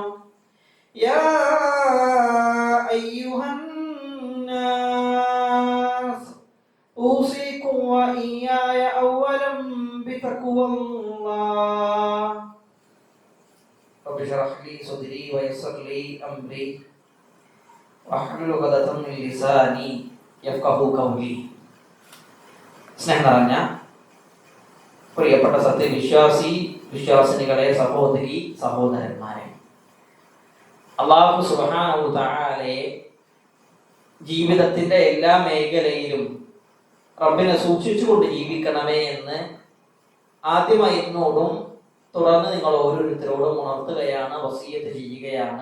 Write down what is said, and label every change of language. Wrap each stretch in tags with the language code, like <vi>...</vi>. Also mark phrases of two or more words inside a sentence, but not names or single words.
<ar>يا أيها الناس أوصيكم وإياي أولا بتقوى الله. رب اشرح لي صدري ويسر لي أمري واحلل عقدة من لساني يفقهوا قولي.</ar> <ml>സ്നേഹം നിറഞ്ഞ പ്രിയപ്പെട്ട സത്യവിശ്വാസി വിശ്വാസിനികളെ, സഹോദരി സഹോദരന്മാരെ,</ml> <ar>الله سبحانه وتعالى</ar> <ml>ജീവിതത്തിന്റെ എല്ലാ മേഖലയിലും റബ്ബിനെ സൂക്ഷിച്ചുകൊണ്ട് ജീവിക്കണമേ എന്ന് ആദ്യമായി എന്നോടും തുടർന്ന് നിങ്ങൾ ഓരോരുത്തരോടും ഉണർത്തുകയാണ്, വസിയത്ത് ചെയ്യുകയാണ്.</ml>